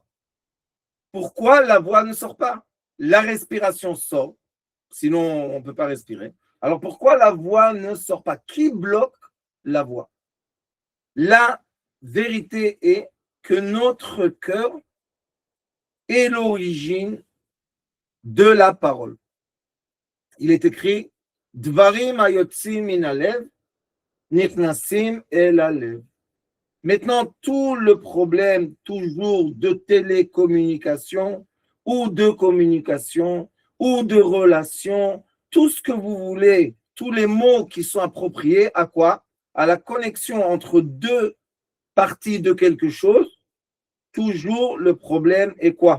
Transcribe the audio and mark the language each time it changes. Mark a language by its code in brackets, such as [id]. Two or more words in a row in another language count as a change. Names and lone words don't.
[fr] Pourquoi la voix ne sort pas? La respiration sort, sinon on ne peut pas respirer. Alors pourquoi la voix ne sort pas? Qui bloque la voix? La vérité est que notre cœur est l'origine de la parole. Il est écrit [he] דברים היוצאים מן הלב נכנסים אל הלב. [fr] Maintenant, tout le problème toujours de télécommunication ou de communication ou de relation, tout ce que vous voulez, tous les mots qui sont appropriés à quoi? À la connexion entre deux parties de quelque chose, toujours le problème est quoi?